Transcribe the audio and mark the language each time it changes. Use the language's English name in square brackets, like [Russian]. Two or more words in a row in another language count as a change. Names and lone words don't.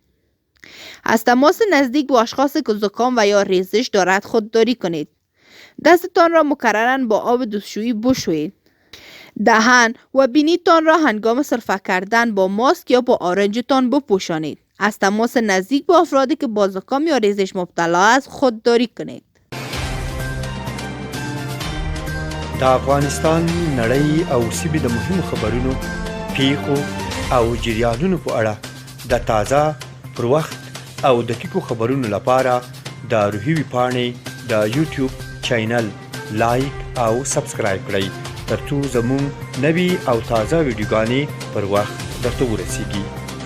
[Persian] از تماس نزدیک با اشخاص که زکام و یا ریزش دارد خودداری کنید. دستتان را مکرراً با آب دستشویی بشویید. دهان و بینیتان را هنگام سرفه کردن با ماسک یا با آرنجتان بپوشانید. از تماس نزدیک با افرادی که با زکام یا ریزش مبتلا است خودداری کنید. [Pashto] د افغانستان نړۍ او سیمې د مهمو خبرونو، پیښو او جریانونو په اړه د تازه، پر وخت او دقیقو خبرونو لپاره د روحي ویبپاڼې د یوټیوب چینل لایک او سبسکرایب کړئ ترڅو زموږ نوي او تازه ویډیوګانې پر وخت درته ورسیږي.